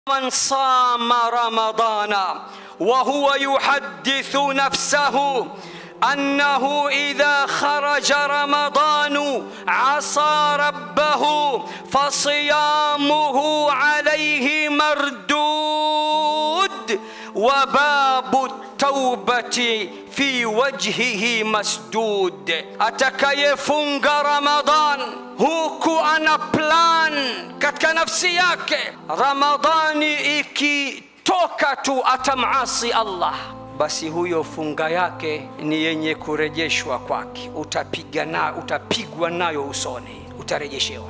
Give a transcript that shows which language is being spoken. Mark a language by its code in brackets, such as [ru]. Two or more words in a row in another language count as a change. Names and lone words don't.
[ar] من صام رمضان وهو يحدث نفسه أنه إذا خرج رمضان عصى ربه فصيامه عليه مردود وباب التوبة في وجهه مسدود. [sw] Atakayefunga Ramadhan huku ana plan katika nafsi yake, Ramadhani ikitoka tu atamasi Allah, basi huyo funga yake ni yenye kurejeshwa kwake. Utapigwa nayo usoni, utarejeshewa.